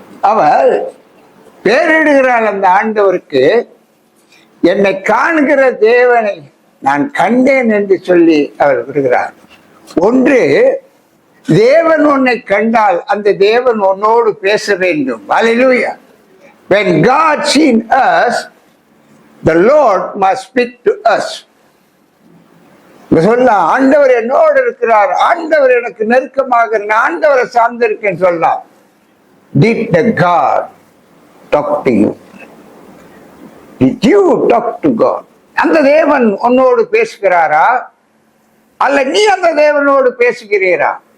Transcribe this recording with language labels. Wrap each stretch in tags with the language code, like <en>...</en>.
<ta>அவர் பேரிடுகிறாள் அந்த ஆண்டவருக்கு, என்னை காண்கிற தேவனை நான் கண்டேன் என்று சொல்லி அவர் விடுகிறார். ஒன்று, தேவன் உன்னை கண்டால் அந்த தேவன் உன்னோடு பேச வேண்டும். Hallelujah.</ta> <en>When God seen us, the Lord must speak to us.</en> <ta>சொல்லலாம், ஆண்டவர் என்னோடு இருக்கிறார், ஆண்டவர் எனக்கு நெருக்கமாக, நான் ஆண்டவரை சார்ந்திருக்கேன் சொல்லலாம்.</ta> <en>Did the God talk to you? Did you talk to God?</en> <ta>அந்த தேவன் உன்னோடு பேசுகிறாரா அல்ல நீ அந்த தேவனோடு பேசுகிறீரா?</ta>